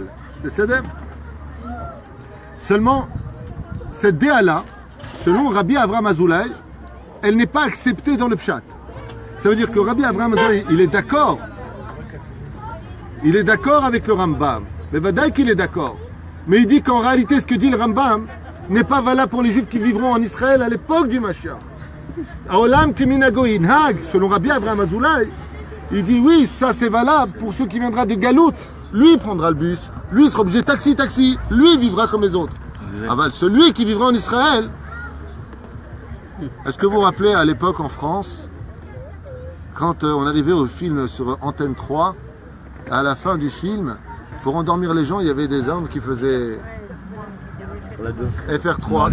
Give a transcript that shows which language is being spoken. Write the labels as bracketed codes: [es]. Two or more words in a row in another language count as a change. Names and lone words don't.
[fr] C'est seulement, cette déa-là, selon Rabbi Avraham Azoulay, elle n'est pas acceptée dans le Pshat. Ça veut dire que Rabbi Avraham Azoulay, il est d'accord. Il est d'accord avec le Rambam. Mais vadaï qu'il est d'accord. Mais il dit qu'en réalité, ce que dit le Rambam n'est pas valable pour les Juifs qui vivront en Israël à l'époque du Mashiach. [he] העולם כמנהגו נוהג, [fr] selon Rabbi Avraham Azoulay, il dit oui, ça c'est valable pour ceux qui viendront de Galout. Lui prendra le bus, lui sera obligé taxi, lui vivra comme les autres. Aval, celui qui vivra en Israël, Est-ce que vous vous rappelez à l'époque en France, quand on arrivait au film sur Antenne 3, à la fin du film, pour endormir les gens, il y avait des hommes qui faisaient FR3.